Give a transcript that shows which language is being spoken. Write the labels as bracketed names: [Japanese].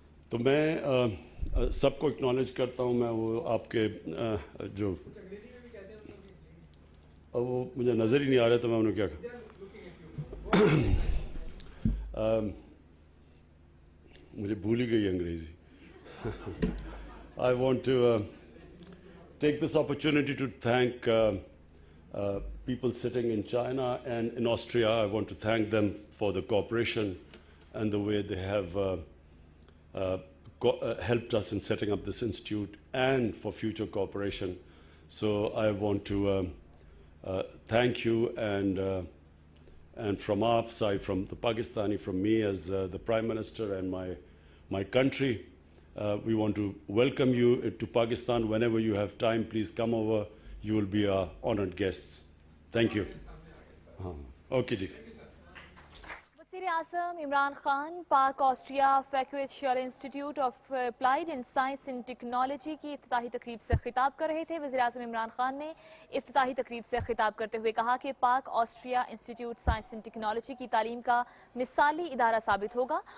[Urdu] تو میں سب کو اکنالج کرتا ہوں. میں وہ آپ کے جو اب وہ مجھے نظر ہی نہیں آ رہا تو میں انہوں کیا مجھے بھول ہی گئی انگریزی. [English] I want to take this opportunity to thank people sitting in China and in Austria. I want to thank them for the cooperation and the way they have helped us in setting up this institute and for future cooperation. So I want to thank you, and from our side, from the Pakistani, from me as the Prime Minister and my country, we want to welcome you to Pakistan. Whenever you have time, please come over. You will be our honored guests. Thank you. Okay, ji. [Urdu] وزیر اعظم عمران خان پاک Austria فیکویچر institute of applied and science and technology کی افتتاحی تقریب سے خطاب کر رہے تھے. وزیر اعظم عمران خان نے افتتاحی تقریب سے خطاب کرتے ہوئے کہا کہ پاک Austria institute science and technology کی تعلیم کا مثالی ادارہ ثابت ہوگا.